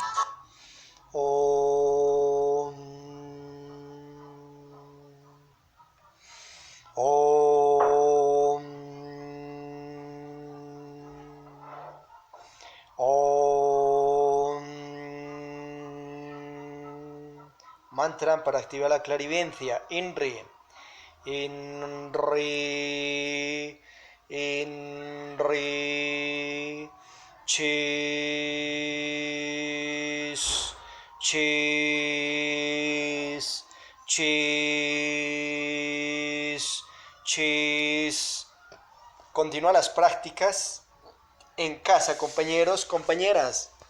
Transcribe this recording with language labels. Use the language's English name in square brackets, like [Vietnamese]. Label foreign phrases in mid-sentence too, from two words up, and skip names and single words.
[Spanish] Om. Om. Om. Mantra para activar la clarividencia. Inri. Inri. Inri. Chis. Chis. Chis. Chis. Continúa las prácticas en casa, compañeros, compañeras.